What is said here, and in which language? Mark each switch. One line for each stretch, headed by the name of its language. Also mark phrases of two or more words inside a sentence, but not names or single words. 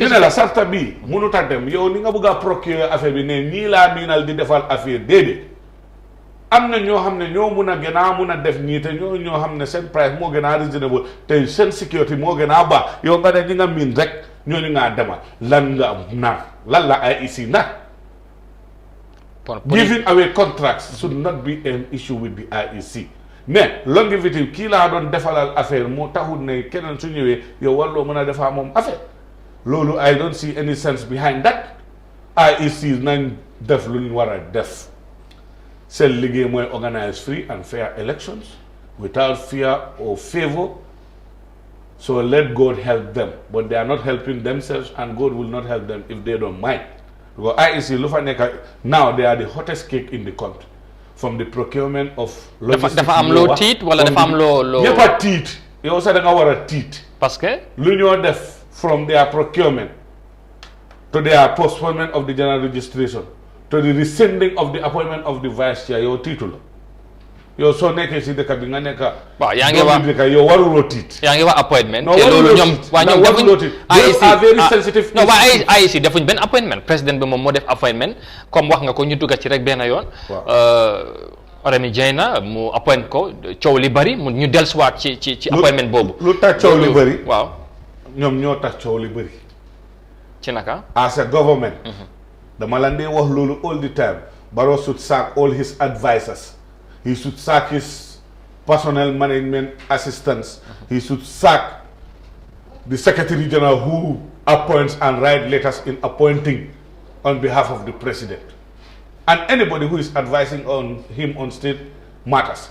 Wolof: ñu ne la sarta bii mënut a dem yow ni nga bëgg a procurer affaire bi ne nii laa miinal di defal affaire déedéet am na ñoo xam ne ñoo mun a def ñii te ñoo xam ne seen price moo gën a reasonable te seen sécurité moo gën a baax yow nga ne ñi nga miin rek ñooñu ngaa demal lan nga nar lan la IEC nar.
English: Giving away contracts should not be an issue with the IEC.
Wolof: mais longevity kii laa doon defalal affaire moo taxul ne keneen su ñëwee yow warloo mën a defaa moom affaire loolu
English: I don't see any sense behind that.
Wolof: IEC nañ def lu ñu war a def seen liggéey mooy
English: organize free and fair elections without fear or favor. So let God help them, but they are not helping themselves, and God will not help them if they don't mind. Because IEC Lufaneka now they are the hottest cake in the country. From the procurement of logistics.
Wolof: Dafa am loo tiit wala dafa am loo ñëpp a tiit yow sax da nga war a tiit.
French: parce que
Wolof: lu ñoo def
English: from their procurement to their postponement of the general registration to the rescinding of the appointment of the vice chair
Wolof: yow tiitu la yow soo nekkee si dëkk bi nga nekk. waaw yaa ngi wax yow waruloo tiit. yaa ngi wax appointment. non te loolu ñoom waa ñoom waruloo tiit.
English: very sensitive.
Wolof: non waa IEC defuñ benn appointment président bi moom moo def appointment comme wax nga ko ñu dugga ci rek benn yoon. Remi Jaina mu appoint ko coow li bari mu ñu dellusiwaat ci appointment boobu. lu tax coow li bari. waaw ñoom ñoo tax coow li bari. ci naka.
English: as a government.
Wolof: dama la dee wax loolu
English: all the time. Barrow should sack all his advisors. He should sack his personnel management assistants. He should sack the Secretary General who appoints and writes letters in appointing on behalf of the President. And anybody who is advising on him on state matters.